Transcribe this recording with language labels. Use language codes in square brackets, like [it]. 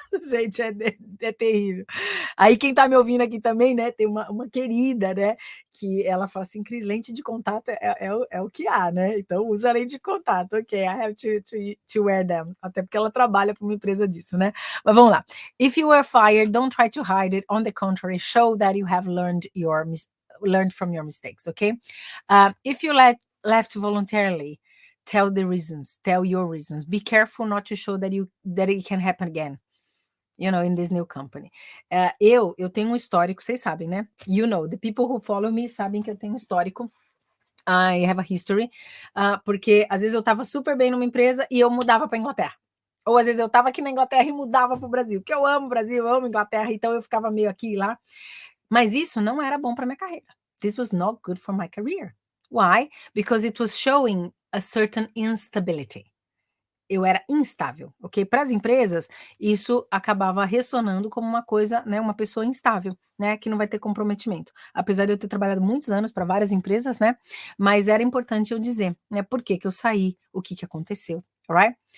[pt] Gente, é terrível. Aí quem tá me ouvindo aqui também, né, tem uma querida, né, que ela fala assim, Cris, lente de contato é o que há, né, então usa lente de contato, ok, [en] I have to wear them, [pt] até porque ela trabalha para uma empresa disso, né, mas vamos lá. [en] If you were fired, don't try to hide it, on the contrary, show that you have learned from your mistakes, okay? If you left voluntarily, tell your reasons, be careful not to show that it can happen again. In this new company. [pt] Eu tenho um histórico, vocês sabem, né? [en] The people who follow me [pt] sabem que eu tenho um histórico. [en] I have a history. [pt] Porque às vezes eu estava super bem numa empresa e eu mudava para Inglaterra. Ou às vezes eu estava aqui na Inglaterra e mudava para o Brasil. Porque eu amo o Brasil, eu amo Inglaterra, então eu ficava meio aqui e lá. Mas isso não era bom para minha carreira. [en] This was not good for my career. Why? Because it was showing a certain instability. [pt] Eu era instável, ok? Para as empresas, isso acabava ressonando como uma coisa, né? Uma pessoa instável, né? Que não vai ter comprometimento. Apesar de eu ter trabalhado muitos anos para várias empresas, né? Mas era importante eu dizer, né? Por que eu saí, o que aconteceu, alright?